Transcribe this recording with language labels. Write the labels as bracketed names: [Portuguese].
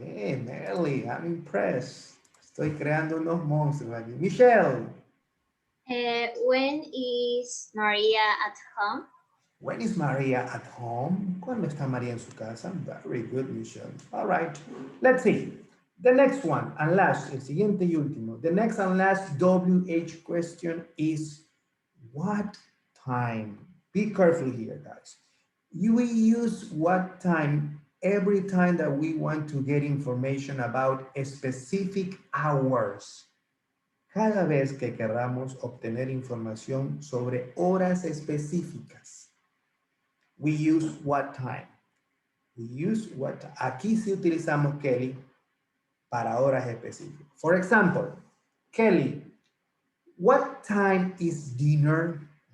[English] Man, Mirley, I'm impressed. [Spanish] Estoy creando unos monstruos aquí. [English] Michelle. When is Maria at home? When is Maria at home? [Spanish] ¿Cuándo está María en su casa? [English] Very good, Michelle. All right. Let's see. The next one and last, [Spanish] el siguiente y último. [English] The next and last WH question is what time? Be careful here, guys. We use what time every time that we want to get information about a specific hours. [Spanish] Cada vez que queramos obtener información sobre horas específicas. [English] We use what time. We use what time. [Spanish] Aquí sí utilizamos, Kelly, para horas específicas. [English] For example, Kelly, what time is dinner?